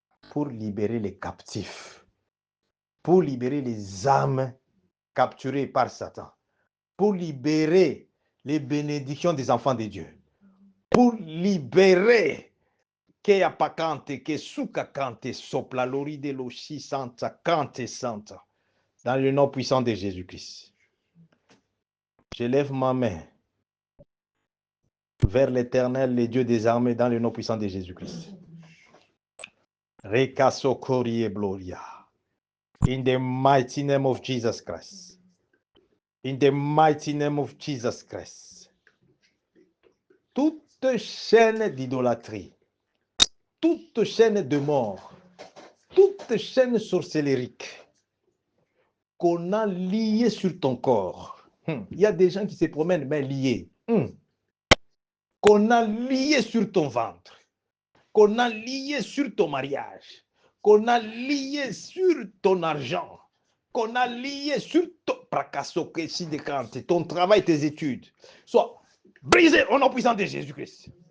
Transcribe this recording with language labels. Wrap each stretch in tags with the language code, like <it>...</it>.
<fr>pour libérer les captifs, pour libérer les âmes capturées par Satan, pour libérer les bénédictions des enfants de Dieu, pour libérer que apacante, que soukakante, sopla lori de l'oshi santa, cante santa, dans le nom puissant de Jésus-Christ. Je lève ma main vers l'Éternel, le Dieu des armées, dans le nom puissant de Jésus-Christ. Rekasokori e gloria.</fr> <en>In the mighty name of Jesus Christ. In the mighty name of Jesus Christ.</en> <fr>Toute chaîne d'idolâtrie, toute chaîne de mort, toute chaîne sorcellérique qu'on a liée sur ton corps. Il y a des gens qui se promènent mais liés. Qu'on a lié sur ton ventre, qu'on a lié sur ton mariage, qu'on a lié sur ton argent, qu'on a lié sur ton travail, tes études, soit brisé au nom puissant de Jésus-Christ.</fr>